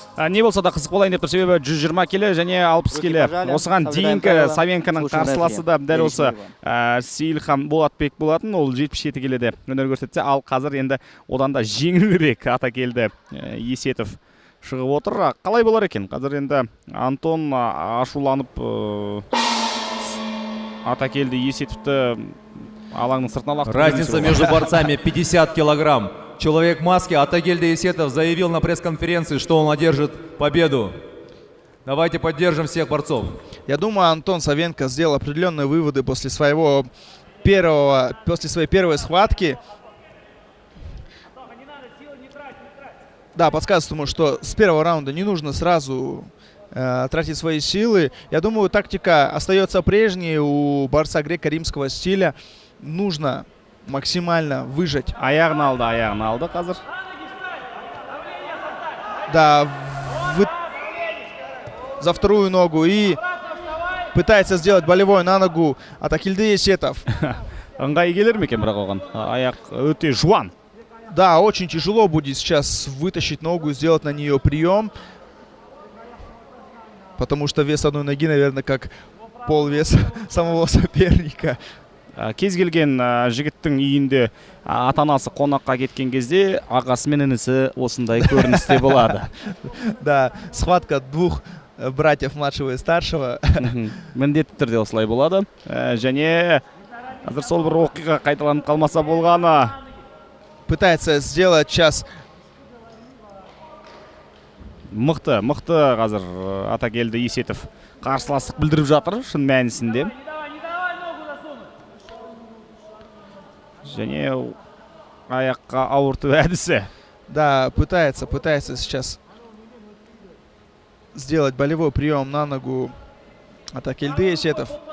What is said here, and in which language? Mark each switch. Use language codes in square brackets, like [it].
[kk] Не болса да қызық болайын деп тұр, себебі 120 келі және 60 келі. Осыған дейінгі Савенконың қарсыласы да дәл осы Сейілхан Болатбек болатын, ол 77 келіде өнер көрсетсе, ал қазір енді одан да жеңілірек Атакелді Есетов шығып отыр. Қалай болар екен? Қазір енді Антон ашуланып Атакелді Есетовті алаңның сыртына лақтырды. [ru] Разница между борцами 50 килограмм. Человек в маске Атакелді Есетов заявил на пресс-конференции, что он одержит победу. Давайте поддержим всех борцов. Я думаю, Антон Савенко сделал определенные выводы после своей первой схватки. Да, подсказывает ему, что с первого раунда не нужно сразу тратить свои силы. Я думаю, тактика остается прежней у борца греко-римского стиля. Нужно максимально выжать. [kk] Аяғын алды қазір. [ru] Да, за вторую ногу и пытается сделать болевой на ногу Атакелді Есетов. [kk] Ыңғай келер ме екен бірақ оған? Аяқ өте жуан. [ru] Да, очень тяжело будет сейчас вытащить ногу и сделать на нее прием. Потому что вес одной ноги, наверное, как полвеса самого соперника. [kk] Кез келген жігіттің үйінде ата-анасы қонаққа кеткен кезде ағасы мен інісі осындай көріністе болады. [ru] Да, схватка двух братьев младшего и старшего. [kk] Міндетті түрде осылай болады. Және қазір сол бір оқиға қайталанып қалмаса болғаны. [ru] Пытается сделать сейчас. [kk] Мықты қазір Атакелді Есетов қарсыластық білдіріп жатыр шын мәнісінде. Және аяққа ауырту әдісі. [ru] Да, пытается сейчас сделать болевой прием на ногу Атакелді Есетов.